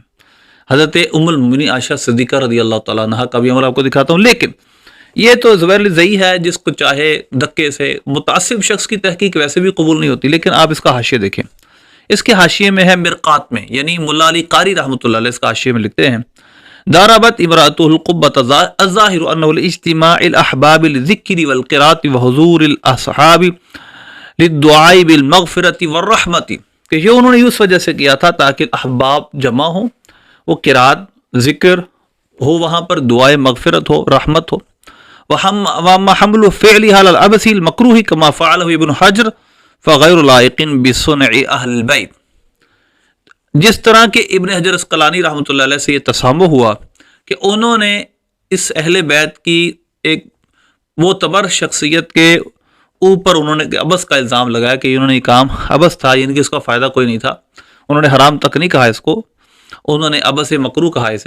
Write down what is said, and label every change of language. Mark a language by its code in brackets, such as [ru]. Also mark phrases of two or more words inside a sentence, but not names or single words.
[ur] حضرت ام المؤمنین عائشہ صدیقہ [ar] رضی اللہ تعالیٰ عنہا [ur] کا بھی عمل آپ کو دکھاتا ہوں. لیکن یہ تو زبیر علی زئی ہے، جس کو چاہے دھکے سے، متعصب شخص کی تحقیق ویسے بھی قبول نہیں ہوتی. لیکن آپ اس کا حاشیہ دیکھیں، اس کے حاشیے میں ہے مرقات میں، یعنی ملا علی قاری [ar] رحمۃ اللہ علیہ [ur] اس کا حاشیے میں لکھتے ہیں [ar] ضربت امرأتہ القبۃ الظاہر انہ لاجتماع الاحباب للذکر والقراءۃ وحضور الاصحاب للدعاء بالمغفرۃ والرحمۃ، [ur] کہ یہ انہوں نے اس وجہ سے کیا تھا تاکہ احباب جمع ہوں، وہ قرات ذکر ہو، وہاں پر دعائے مغفرت ہو، رحمت ہو. [ar] وَأَمَّا حَمْلُ فِعْلِهَا عَلَى الْعَبْثِ الْمَكْرُوهِ كَمَا فَعَلَهُ ابن حجر فَغَيْرُ لَائِقٍ بِصُنْعِ أَهْلِ الْبَيْتِ. [ur] جس طرح کہ ابن حجر اسقلانی [ar] رحمۃ اللہ علیہ [ur] سے یہ تسامح ہوا کہ انہوں نے اس اہل بیت کی ایک معتبر شخصیت کے اوپر انہوں نے عبث کا الزام لگایا کہ انہوں نے یہ کام عبث تھا، یعنی کہ اس کا فائدہ کوئی نہیں تھا. انہوں نے حرام تک نہیں کہا اس کو، انہوں نے [ar] عبث مکروہ [ur] کہا اسے.